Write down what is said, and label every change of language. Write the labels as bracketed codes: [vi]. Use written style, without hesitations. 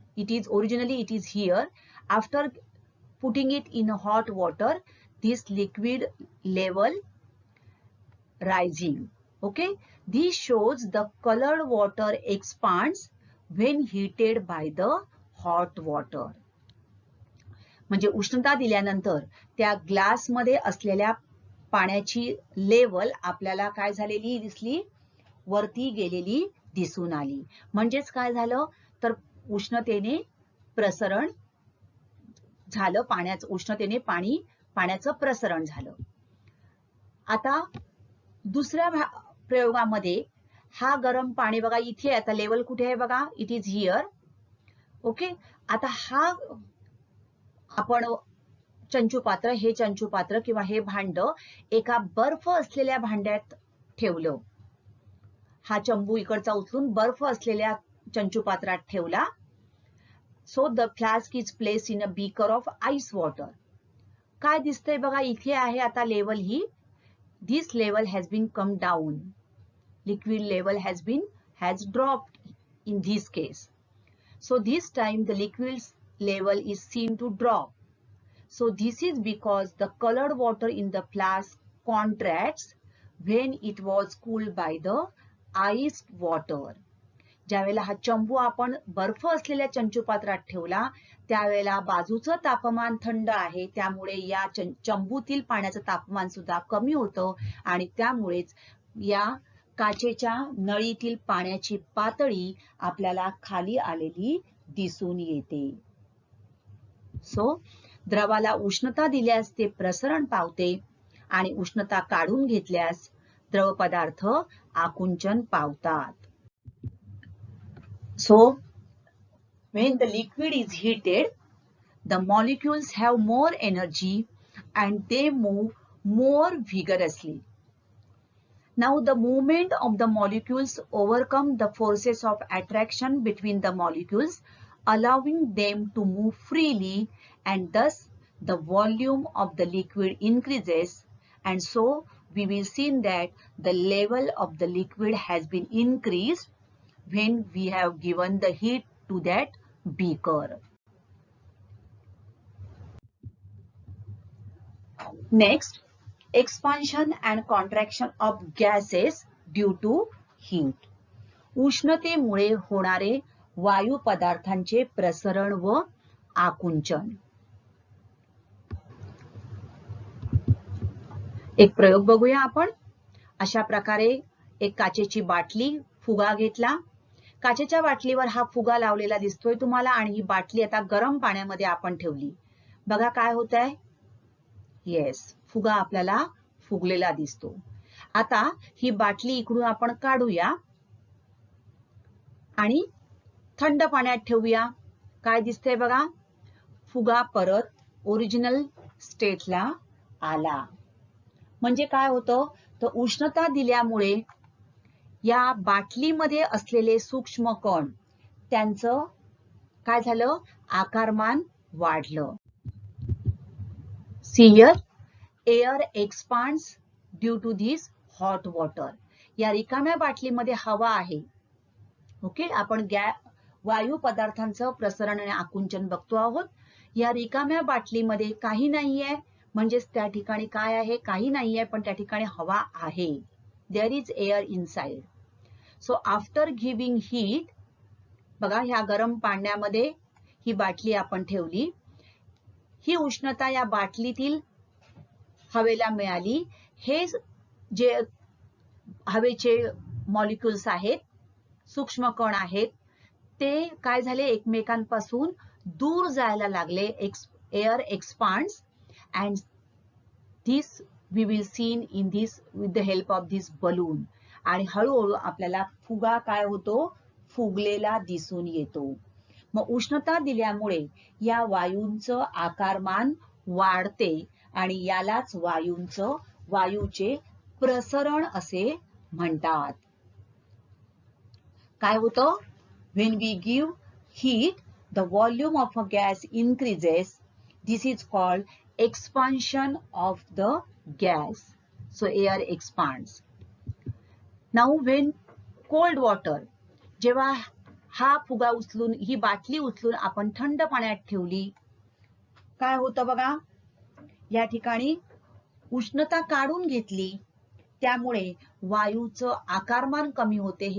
[en] It is originally it is here. After putting it in hot water, this liquid level rising. Okay, this shows the colored water expands when heated by the hot water. [mr] म्हणजे उष्णता दिल्यानंतर त्या glass मध्ये असलेल्या पाण्याची level आपल्याला काय झालेली दिसली, वरती गेलेली दिसून आली. म्हणजेच काय झालं तर उष्णतेने प्रसरण झालं, उष्णतेने पाण्याचं प्रसरण झालं. आता दुसऱ्या प्रयोगामध्ये हा गरम पाणी बघा इथे, आता लेवल कुठे आहे बघा, इट इज हियर. ओके, आता हा आपण चंचुपात्र, हे चंचुपात्र किंवा हे भांड एका बर्फ असलेल्या भांड्यात ठेवलं. हा चंबू इकडचा उचलून बर्फ असलेल्या चंचुपात्रात ठेवला. [en] So the flask is placed in a beaker of ice water. काय दिसतंय बघा इथे आहे आता लेवल ही, this level has been come down, liquid level has dropped in this case. So this time the liquid level is seen to drop. So this is because the colored water in the flask contracts when it was cooled by the iced water. [mr] ज्यावेळेला हा चंबू आपण बर्फ असलेल्या चंचुपात्रात ठेवला त्यावेळेला बाजूचं तापमान थंड आहे, त्यामुळे या चंबूतील पाण्याचं तापमान सुद्धा कमी होतं आणि त्यामुळेच या काचेच्या नळीतील पाण्याची पातळी आपल्याला खाली आलेली दिसून येते. सो द्रवाला उष्णता दिल्यास ते प्रसरण पावते आणि उष्णता काढून घेतल्यास द्रव पदार्थ आकुंचन पावतात. [en] So when the liquid is heated, the molecules have more energy and they move more vigorously. Now the movement of the molecules overcome the forces of attraction between the molecules, allowing them to move freely, and thus the volume of the liquid increases, and so we will see that the level of the liquid has been increased when we have given the heat to that beaker. Next, expansion and contraction of gases due to heat. [mr] उष्णतेमुळे होणारे वायू पदार्थांचे प्रसरण व आकुंचन. एक प्रयोग बघूया आपण. अशा प्रकारे एक काचेची बाटली, फुगा घेतला. काचेच्या बाटलीवर हा फुगा लावलेला दिसतोय तुम्हाला आणि ही बाटली आता गरम पाण्यामध्ये आपण ठेवली. बघा काय होत आहे, येस, फुगा आपल्याला फुगलेला दिसतो. आता ही बाटली इकडून आपण काढूया आणि थंड पाण्यात ठेवूया. काय दिसतंय बघा, फुगा परत ओरिजिनल स्टेटला आला. म्हणजे काय होतं तर उष्णता दिल्यामुळे या बाटलीमध्ये असलेले सूक्ष्म कण त्यांचं काय झालं, आकारमान वाढलं. [en] See here, air expands due to this hot water. [mr] या रिकाम्या बाटलीमध्ये हवा आहे. ओके, आपण वायू पदार्थांचं प्रसरण आणि आकुंचन बघतो आहोत. या रिकाम्या बाटलीमध्ये काही नाहीये, म्हणजेच त्या ठिकाणी काय आहे, काही नाहीये, पण त्या ठिकाणी हवा आहे. There is air inside. So after giving heat, बघा ह्या गरम पाण्यामध्ये ही बाटली आपण ठेवली. ही उष्णता या बाटलीतील हवेला मिळाली. हे जे हवेचे मॉलिक्युल्स आहेत, सूक्ष्म कण आहेत, ते काय झाले, एकमेकांपासून दूर जायला लागले. [en] Air expands and this we will seen in this with the help of this balloon. [mr] आणि हळूहळू आपल्याला फुगा काय होतो, फुगलेला दिसून येतो. मग उष्णता दिल्यामुळे या वायूंचं आकारमान वाढते आणि यालाच वायूचे प्रसरण असे म्हणतात. [en] काय होतं, when we give heat, the volume of a gas increases. This is called expansion of the gas. So air expands. [mr] Now when cold water, जेव्हा हा फुगा उचलून, ही बाटली उचलून आपण थंड पाण्यात ठेवली, काय होतं बघा, या ठिकाणी उष्णता काढून घेतली, त्यामुळे वायूचं आकारमान कमी होते.